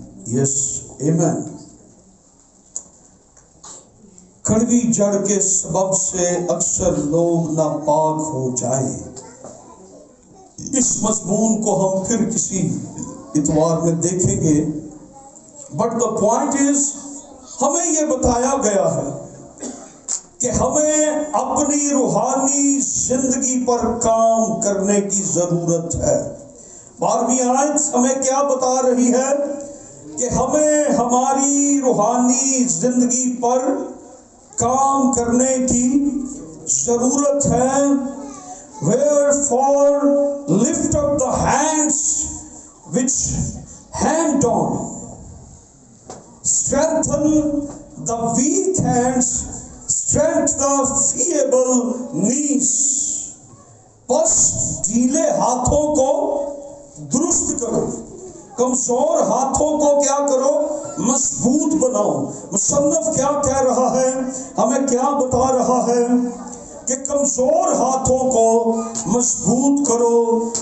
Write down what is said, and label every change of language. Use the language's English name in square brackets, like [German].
[English] Yes, amen. [Urdu] کڑوی جڑ کے سبب سے اکثر لوگ ناپاک ہو جائیں۔ اس مضمون کو ہم پھر کسی اتوار میں دیکھیں گے، [English] but the point is, [Urdu] ہمیں یہ بتایا گیا ہے کہ ہمیں اپنی روحانی زندگی پر کام کرنے کی ضرورت ہے۔ 12ویں آیت ہمیں کیا بتا رہی ہے کہ ہمیں ہماری روحانی زندگی پر کام کرنے کی ضرورت ہے. [English] Wherefore lift up the hands which hang down, strengthen the weak hands, strengthen the feeble knees. [Urdu] بس ڈھیلے ہاتھوں کو درست کرو، کمزور ہاتھوں کو کیا کرو؟ مضبوط بناؤ. مصنف کیا کہہ رہا ہے؟ ہمیں کیا بتا رہا ہے؟ کہ کمزور ہاتھوں کو مضبوط کرو.